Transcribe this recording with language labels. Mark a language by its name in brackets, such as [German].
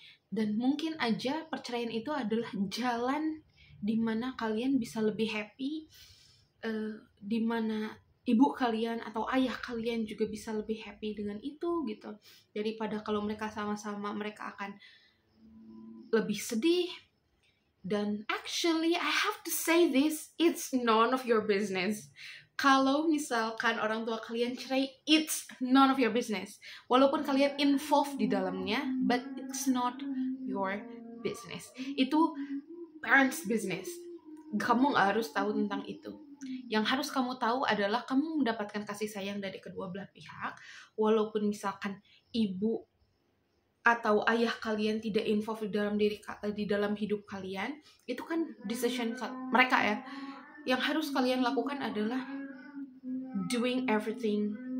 [Indonesian] Dan mungkin aja perceraian itu adalah jalan dimana kalian bisa lebih happy, dimana ibu kalian atau ayah kalian juga bisa lebih happy dengan itu gitu, daripada kalau mereka sama-sama mereka akan lebih sedih. Dan [English] actually I have to say this, it's none of your business. [Indonesian] Kalau misalkan orang tua kalian cerai, [English] it's none of your business. [Indonesian] Walaupun kalian involved di dalamnya, [English] but it's not your business. [Indonesian] Itu [English] parents' business. [Indonesian] Kamu gak harus tahu tentang itu. Yang harus kamu tahu adalah kamu mendapatkan kasih sayang dari kedua belah pihak. Walaupun misalkan ibu atau ayah kalian tidak involved di dalam hidup kalian, itu kan decision mereka ya. Yang harus kalian lakukan adalah [English] doing everything